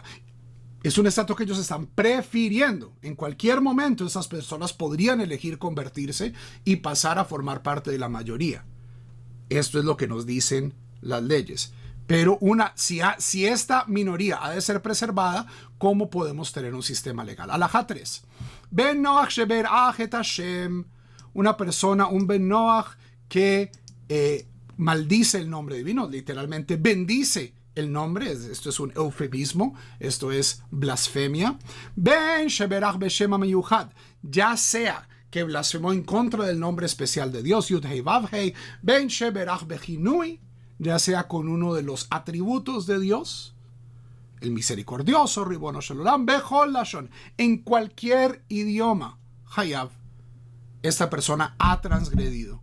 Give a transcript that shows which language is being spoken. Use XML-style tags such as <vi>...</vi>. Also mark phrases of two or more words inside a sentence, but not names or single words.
<es>Es un estatus que ellos están prefiriendo. En cualquier momento esas personas podrían elegir convertirse y pasar a formar parte de la mayoría. Esto es lo que nos dicen las leyes. Pero si esta minoría ha de ser preservada, ¿cómo podemos tener un sistema legal? Alajá 3.</es> <he>בן נח שברך את השם.</he> <es>Una persona, un</es> <he>בן נח</he> <es>que maldice el nombre divino, literalmente bendice el nombre. Esto es un eufemismo, esto es blasfemia.</es> <he>בין שברך בשם המיוחד,</he> <es>ya sea que blasfemó en contra del nombre especial de Dios,</es> <he>יוד הי ויו הי בין שברך בכינוי,</he> <es>ya sea con uno de los atributos de Dios, el misericordioso,</es> <he>רבונו של עולם בכל לשון,</he> <es>en cualquier idioma, hayav, esta persona ha transgredido.</es>